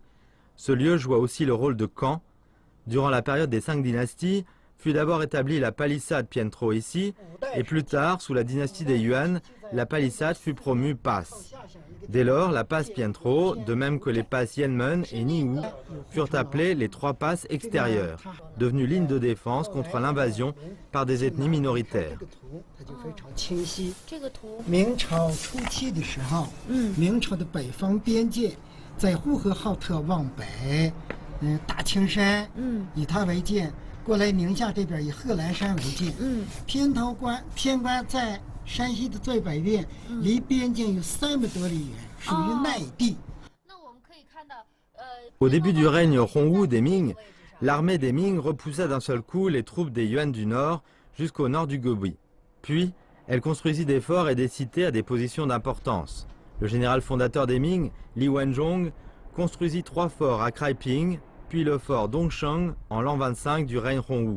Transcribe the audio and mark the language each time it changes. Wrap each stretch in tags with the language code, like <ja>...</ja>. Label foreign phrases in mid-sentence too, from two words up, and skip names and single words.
<fr>Ce lieu joua aussi le rôle de camp. Durant la période des 5 dynasties, fut d'abord établie la palissade Pietro ici, et plus tard, sous la dynastie des Yuan, la palissade fut promue passe. Dès lors, la passe Pietro, de même que les passes Yanmen et Niwu, furent appelées les 3 passes extérieures, devenues lignes de défense contre l'invasion par des ethnies minoritaires.</fr> <zh>明朝初期的时候，明朝的北方边界，在呼和浩特往北，大青山，以它为界，过来宁夏这边以贺兰山为界，偏关在山西的最北边，离边境有300多里远，属于内地。</zh> <fr>Au début du règne Hongwu des Ming, l'armée des Ming repoussa d'un seul coup les troupes des Yuan du nord jusqu'au nord du Gobui. Puis, elle construisit des forts et des cités à des positions d'importance. Le général fondateur des Ming, Li Wenzhong, construisit 3 forts à Kraiping, puis le fort Dongsheng en l'an 25 du règne Hongwu.</fr>